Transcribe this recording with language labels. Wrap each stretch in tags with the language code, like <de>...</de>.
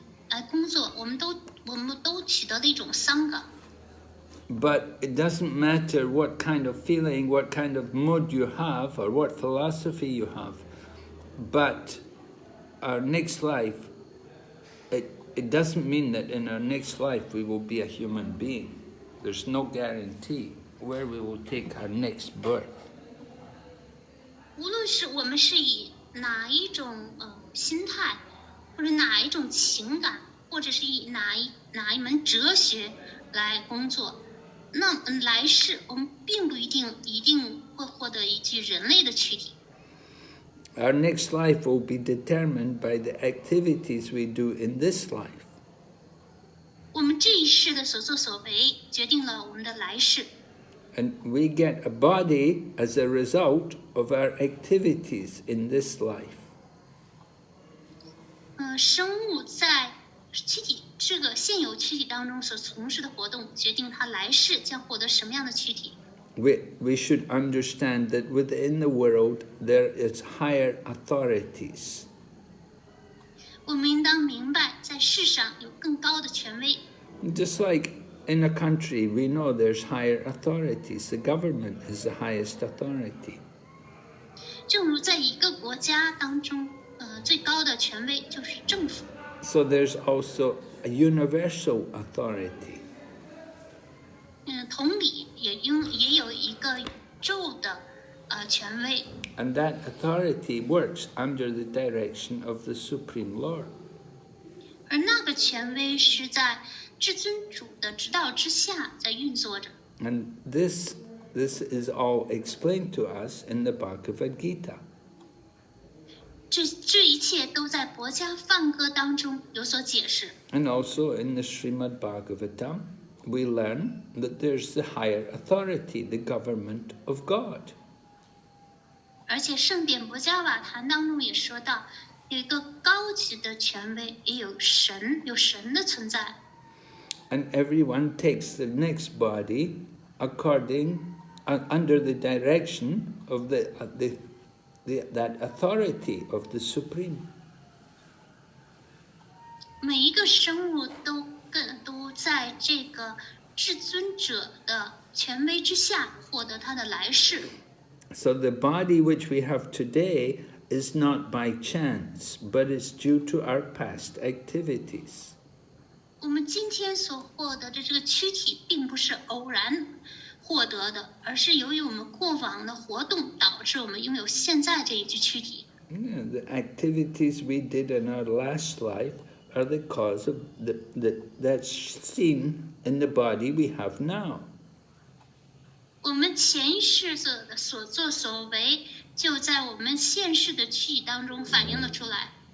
<zh>来工作，我们都取得了一种桑嘎。</zh> <en>But it doesn't matter what kind of feeling, what kind of mood you have, or what philosophy you have. But our next life, it doesn't mean that in our next life we will be a human being. There's no guarantee where we will take our next birth.</en> <zh>无论是我们是以哪一种心态，或者哪一种情感，或者是以哪一门哲学来工作，那来世我们并不一定会获得一具人类的躯体。</zh> <en>Our next life will be determined by the activities we do in this life.</en> <zh>我们这一世的所作所为，决定了我们的来世。</zh> <en>And we get a body as a result of our activities in this life.</en> <zh>生物在躯体这个现有躯体当中所从事的活动，决定它来世将获得什么样的躯体。</zh> <en>We should understand that within the world there is higher authorities.</en> <zh>我们应当明白，在世上有更高的权威。</zh> <en>Just like in a country, we know there's higher authorities. The government is the highest authority.</en> <zh>正如在一个国家当中，最高的权威就是政府。</zh> <en>So there's also a universal authority.</en> <zh>同理，也有一个宇宙的权威。</zh> <en>And that authority works under the direction of the Supreme Lord.</en> <zh>而那个权威是在至尊主的指导之下在运作着。</zh> <en>And this is all explained to us in the Bhagavad Gita.</en> <zh>这一切都在薄伽梵歌当中有所解释。</zh> <en>And also in the Srimad Bhagavatam, we learn that there's the higher authority, the government of God.</en> <zh>而且圣典薄伽瓦坛当中也说到，有一个高级的权威，也有神的存在。</zh> <en>And everyone takes the next body under the direction of that authority of the Supreme.</en> <zh>每一个生物都在这个至尊者的权威之下获得他的来世。</zh> <en>So the body which we have today is not by chance, but it's due to our past activities.</en> <zh>我们今天所获得的这个躯体，并不是偶然获得的，而是由于我们过往的活动导致我们拥有现在这一具躯体。</zh> <en>The activities we did in our last life are the cause of that's seen in the body we have now.</en> <zh>我们前一世的所作所为，就在我们现世的躯体当中反映了出来。</zh>